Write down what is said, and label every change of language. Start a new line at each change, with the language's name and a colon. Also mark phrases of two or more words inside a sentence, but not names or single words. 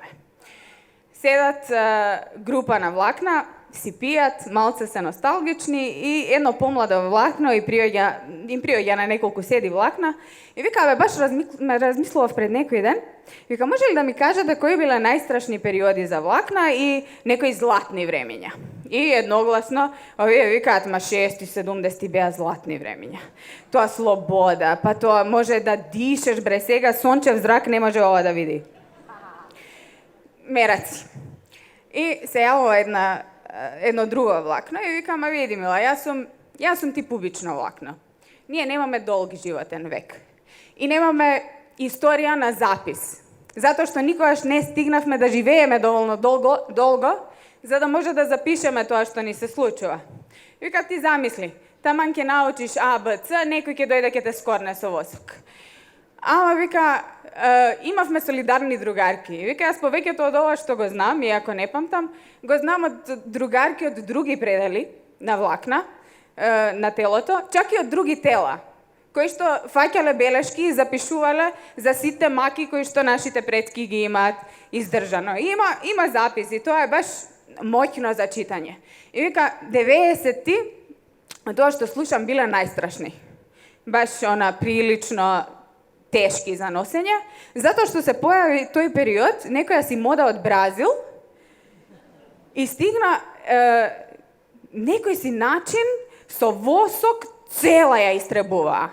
Macedonian: Седат група на влакна, си пијат, малце се носталгични и едно помладо влакно им приоѓа на неколку седи влакна и вика, бе, баш размислував пред некој ден, вика, може ли да ми кажете кои биле најстрашни периоди за влакна и некои златни времења? И едногласно, овие викаат, ма 60-70 беа златни времења. Тоа слобода, па тоа може да дишеш, бре, сега сончев зрак не може ова да види. meraci. I se javilo jedno drugo vlakno i vika, ma vidi mila, ja sam tip obično vlakno. Nema me dolgi životen vek. I nema me istorija na zapis. Zato što nikogaš ne stignavme da živejeme dovoljno dolgo, za da može da zapišeme to što ni se slučava. I vika, ti zamisli, taman ke naučiš A, B, C, nekoj ke dojde ke te skorne so vosok. Ama vika, imavme solidarni drugarki. I vika, jaz povekето od ova što go znam, iako ne pamtam, go znam od drugarki od drugi predeli na vlakna, na телото, čak i od drugi tela, koji što faќале белешки и запишувале за сите маки кои што нашите предки ги имаат издржано. Има записи, тоа е баш моќно за читање. И вика, 90-ти, тоа што слушам, биле најстрашни. Баш прилично тешки за носење, затоа што се појави тој период, некоја си мода од Бразил и стигна некој си начин со восок цела ја истребуваа.